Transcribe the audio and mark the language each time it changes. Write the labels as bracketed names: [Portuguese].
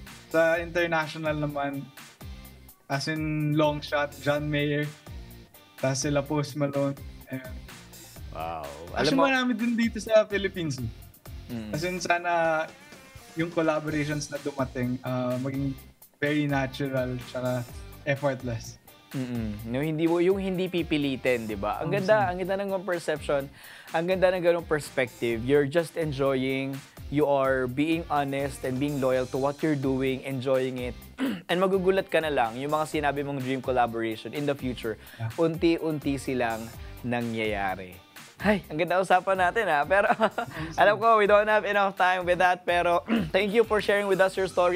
[Filipino] Sa international naman, [English] as in long shot, [Filipino] John Mayer, tapos sila Post Malone. Ayan. Wow. Actually, marami din dito sa Philippines. As in, sana yung collaborations na dumating, maging [English] very natural tsaka effortless. [Filipino] Yung hindi pipilitin, 'di ba? Ang ganda ng perception, ang ganda ng ganung perspective. [English] You're just enjoying, you are being honest and being loyal to what you're doing, enjoying it. [Filipino] And magugulat ka na lang yung mga sinabi mong [English] dream collaboration in the future. [Filipino] Unti-unti silang nangyayari. Ay, ang ganda usapan natin pero alam ko [English] we don't have enough time with that, [Filipino] pero [English] thank you for sharing with us your story.